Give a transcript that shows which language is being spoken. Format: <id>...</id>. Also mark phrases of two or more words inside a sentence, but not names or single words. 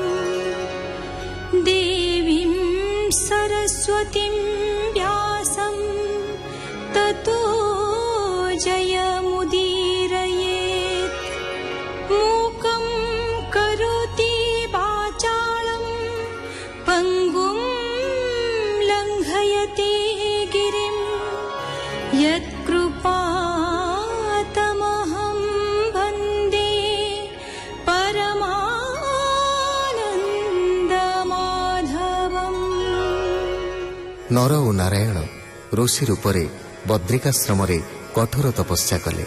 <sa>देवीं सरस्वतीं व्यासं ततो जयमुदीरयेत्। मूकं करोति वाचालं पङ्गुं लङ्घयति गिरिं यत्कृपा</sa> <or>ନର ଓ ନାରାୟଣ ଋଷି ରୂପରେ ବଦ୍ରିକାଶ୍ରମରେ କଠୋର ତପସ୍ୟା କଲେ।</or>